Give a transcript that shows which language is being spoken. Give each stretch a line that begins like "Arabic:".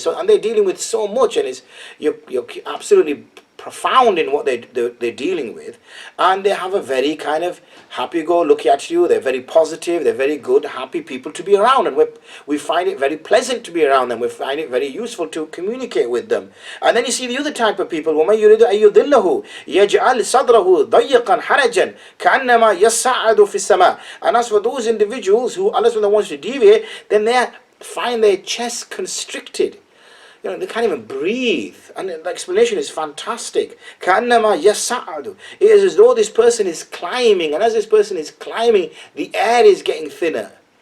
English: So, and they're dealing with so much, and you're absolutely profound in what they're dealing with, and they have a very kind of happy-go-lucky attitude. They're very positive, they're very good, happy people to be around, and we find it very pleasant to be around them. We find it very useful to communicate with them. And then you see the other type of people,
Arabic: وَمَن يُرِدُ أَن يُضِلَّهُ يَجْعَلْ صَدْرَهُ ضَيِّقًا حَرَجًا كَأَنَّمَا يَصَّعَّدُ فِي السَّمَاءِ.
English: And as for those individuals who Allah wants to deviate, then they find their chest constricted. You know, they can't even breathe. And the explanation is fantastic.
Arabic: كَأَنَّمَا يَسَّعَّدُ.
English: It is as though this person is climbing, and as this person is climbing, the air is getting thinner.